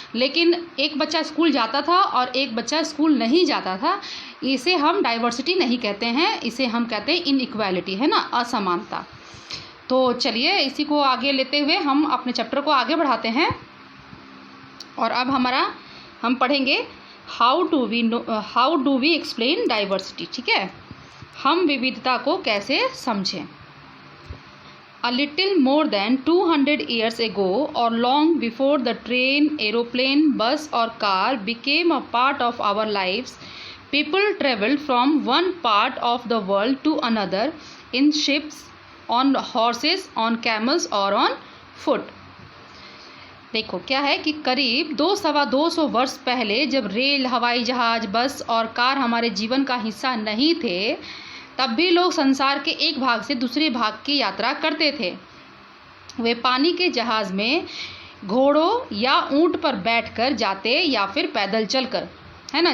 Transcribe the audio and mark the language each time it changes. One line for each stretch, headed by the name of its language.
Hindi: लेकिन एक बच्चा स्कूल जाता था और एक बच्चा स्कूल नहीं जाता था, इसे हम डाइवर्सिटी नहीं कहते हैं, इसे हम कहते हैं इनइक्वालिटी, है ना, असमानता। तो चलिए इसी को आगे लेते हुए हम अपने चैप्टर को आगे बढ़ाते हैं। और अब हम पढ़ेंगे
English: How do we explain diversity.
Hindi: ठीक है, हम विविधता को कैसे समझें।
English: A little more than 200 years ago, or long before the train, aeroplane, bus or car became a part of our lives, people traveled from one part of the world to another in ships, on horses, on camels or on foot.
Hindi: देखो क्या है कि करीब 200 वर्ष पहले, जब rail, हवाई जहाज़, बस और कार हमारे जीवन का हिस्सा नहीं थे, तब भी लोग संसार के एक भाग से दूसरे भाग की यात्रा करते थे। वे पानी के जहाज़ में घोड़ों या ऊंट पर बैठकर जाते या फिर पैदल चलकर, है ना।